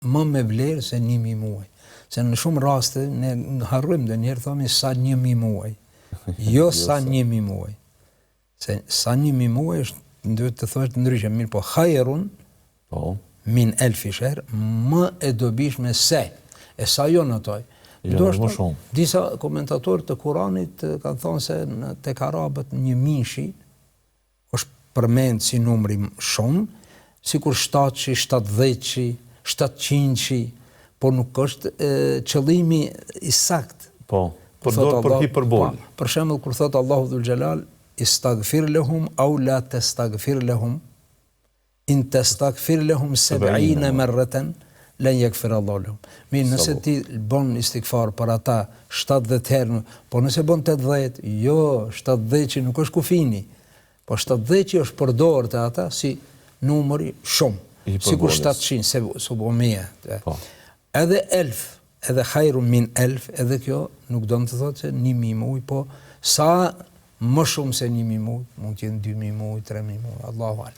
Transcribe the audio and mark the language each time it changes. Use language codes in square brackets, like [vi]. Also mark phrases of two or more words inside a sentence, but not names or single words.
[sq] më me vlerë se 1000 muaj. Se në shumë raste ne harrojmë ndonjëherë thomi sa 1000 muaj. Jo sa 1000 muaj. Se sa 1000 muaj është duhet të thuhet ndryshe, mirë po [ar] خير من 1000 شهر, [sq] më e dobishme se. E sa jo notoj. Disa komentatorë të Kuranit kanë thonë se tek arabët 1000 është përmend si numri shumë, sikur 700, 70, 700, po nuk është qëllimi i sakt. Po, përdor për hiperbol. Për shembull kur thot Allahu [ar] ذو الجلال استغفر لهم أو لا تستغفر لهم إن تستغفر لهم 70 مرة لن يغفر الله لهم. [sq] Mirë, nëse ti bën istighfar për ata 70 herë, po nëse bën 80, jo 70 nuk është kufini. Po 70 është përdorur te ata si numri shumë. Sikur 700 700. Edhe 1000, edhe [ar] خير من 1000, [sq] edhe kjo nuk do të thotë se 1000 muaj, po sa më shumë se 1000 muaj, mund të jenë 2000 muaj, 3000 muaj, [ar] الله أعلم.